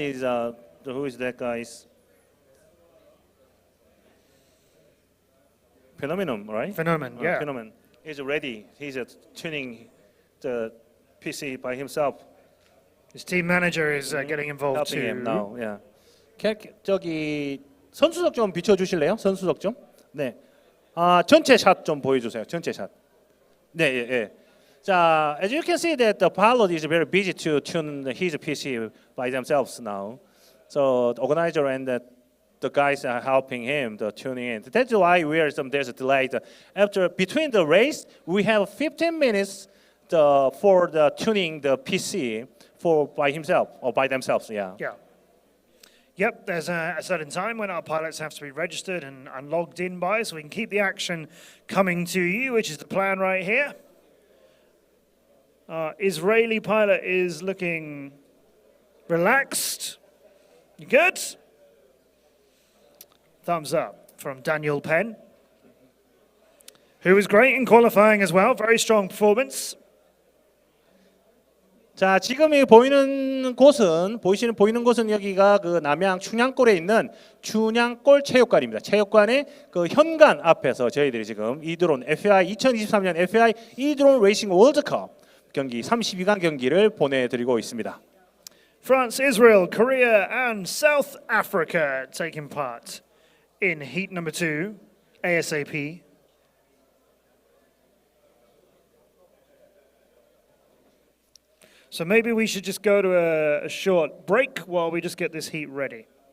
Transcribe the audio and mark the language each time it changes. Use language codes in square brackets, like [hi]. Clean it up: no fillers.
[en] Is who is that guy's Phenomenon, right? Phenomenon, yeah. Phenomenon. He's ready. He's tuning the PC by himself. His team manager is getting involved Helping too. him now. Yeah. [ko] 저기 선수석 좀 비춰주실래요? 선수석 좀. 네. 전체 샷 좀 보여주세요. 전체 샷. 네, 예, 예. [en] 자, as you can see that the pilot is very busy to tune his PC by themselves now. So the organizer and the guys are helping him to tuning in. That's why there's a delay. After between the race, we have 15 minutes for the tuning the PC for by himself or by themselves. Yeah. Yeah. Yep, there's a certain time when our pilots have to be registered and logged in by, so we can keep the action coming to you, which is the plan right here. Israeli pilot is looking relaxed. You good? Thumbs up from Daniel Penn, who was great in qualifying as well. Very strong performance. [ko] 자, 지금 이 보이는 곳은 여기가 그 남양 춘향골에 있는 춘향골 체육관입니다. 체육관의 그 현관 앞에서 저희들이 지금 이드론 FAI 2023년 FAI 이드론 레이싱 월드컵 경기 32강 경기를 보내드리고 있습니다. [en] France, Israel, Korea, and South Africa taking part in heat number 2, ASAP. So maybe we should just go to a short break while we just get this heat ready.